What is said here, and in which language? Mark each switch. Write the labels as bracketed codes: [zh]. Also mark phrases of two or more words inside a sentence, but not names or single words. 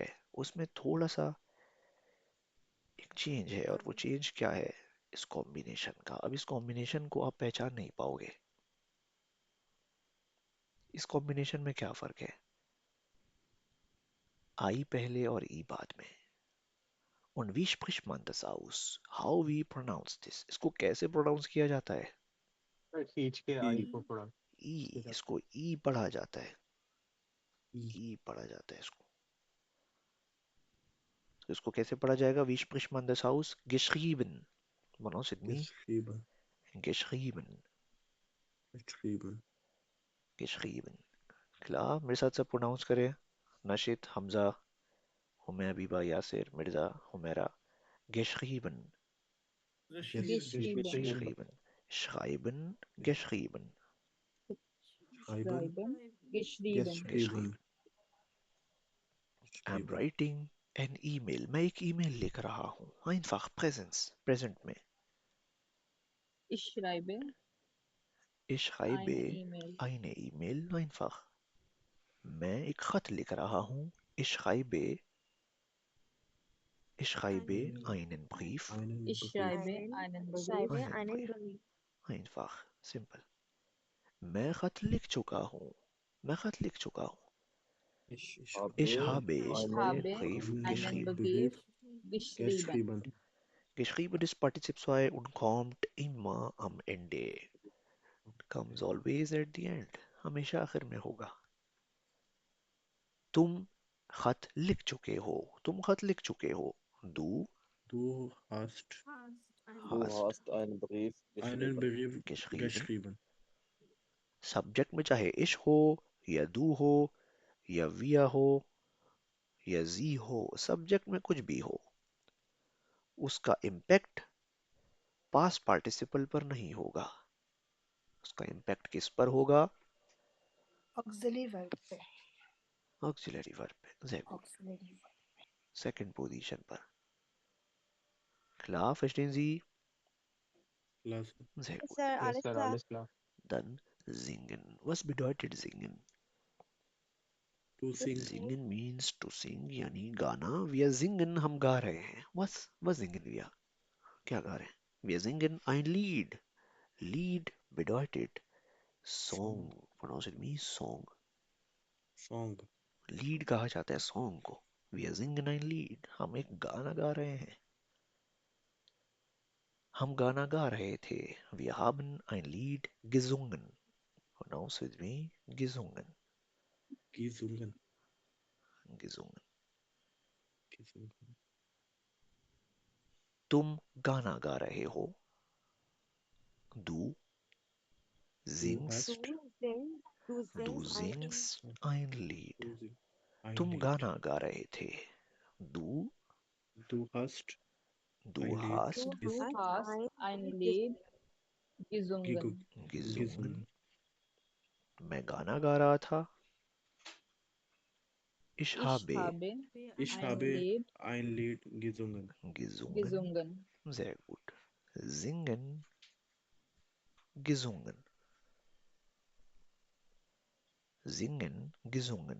[hi] उसमें थोड़ा सा एक चेंज है. और वो चेंज क्या है? इस कॉम्बिनेशन का. अब इस कॉम्बिनेशन को आप पहचान नहीं पाओगे. इस कॉम्बिनेशन में क्या फर्क है? आई पहले और ई बाद में. [de] Und wie spricht man das aus? [en] How we pronounce this? [hi] इसको कैसे प्रोनाउंस किया जाता है? Sir, खींच के I को थोड़ा ई. सीधा इसको ई पढ़ा जाता है. E. ई पढ़ा जाता है इसको. तो इसको कैसे पढ़ा जाएगा? [de] Wie spricht man das aus? Geschrieben. [en] Pronounce it me. [de] Geschrieben. Geschrieben. Geschrieben. Geschrieben. Klar, [hi] मेरे साथ सब प्रोनाउंस करें. नशित, हमजा, हुमैबीबा, यासिर, मिर्जा, हुमैरा, [de] geschrieben, Geschrieben. geschrieben, schreiben, geschrieben, Schreiben. Geschrieben. geschrieben. [en] I'm writing an email. [hi] मैं एक email लिख रहा हूँ. Einfach, present में. [de] Ich schreibe Ich schreibe eine E-Mail. eine E-Mail. Einfach. [hi] मैं एक खत लिख रहा हूँ. [de] Ich schreibe einen Brief. Ich schreibe einen Brief. Einen Brief. Einfach. Simple. [hi] मैं खत लिख चुका हूँ. मैं खत लिख चुका हूँ. [de] Ich habe Ich habe einen Brief einen geschrieben. Brief geschrieben. Geschrieben ist Partizip 2 und kommt immer am Ende. [en] Comes always at the end. [hi] हमेशा आखिर में होगा. तुम खत लिख चुके हो. तुम खत लिख चुके हो. [de] Du hast hast einen Brief geschrieben. geschrieben. [hi] सब्जेक्ट में चाहे इश हो या du हो या wir हो या sie हो, सब्जेक्ट में कुछ भी हो, उसका इम्पैक्ट [en] past participle [hi] पर नहीं होगा. उसका इम्पैक्ट किस पर होगा? [en] auxiliary verb पे. auxiliary verb पे. [de] Sehr gut. [en] auxiliary verb. second position पर. [de] Klar, verstehen Sie? Sehr gut. [en] Sir, Yes, [de] alles [en] sir. [de] klar. Alles klar. Dann singen. Was bedeutet singen? [en] Singen means to sing, [hi] यानी गाना. [de] Wir singen, [hi] हम गा रहे हैं. [de] Was singen wir? [hi] क्या गा रहे हैं? [de] Wir singen ein Lied. Lied bedeutet Song. [en] Pronounce it me song. Lead [hi] कहा जाता है [en] song को. [de] Wir singen ein Lied. [hi] हम एक गाना गा रहे हैं. हम गाना गा रहे थे. [de] Wir haben ein Lied gesungen. [en] Pronounce with me gesungen. Gesungen. [hi] तुम गाना गा रहे हो. [de] Du singst. Du singst ein Lied. [hi] तुम गाना गा रहे थे. [de] Du hast Du hast ein Lied gesungen. gesungen. [hi] मैं गाना गा रहा था. [de] Ich Ich habe habe ein Lied gesungen. gesungen. Sehr gut. Singen, gesungen. Singen, gesungen.